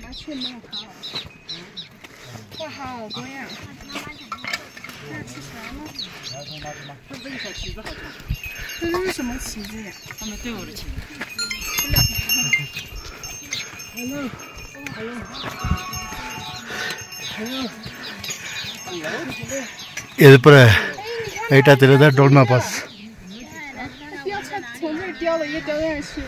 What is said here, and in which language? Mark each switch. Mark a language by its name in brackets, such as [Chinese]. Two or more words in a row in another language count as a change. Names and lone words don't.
[Chinese] 哇，好多呀！那吃啥呢？这是小旗子，好像。这是什么旗子呀？他们队伍的旗子。 [Tamil] இது அப்புறம் லைட்டாக தெரியுதா டோல்மா பாஸ். [Chinese] 从这儿叼了一叼进去。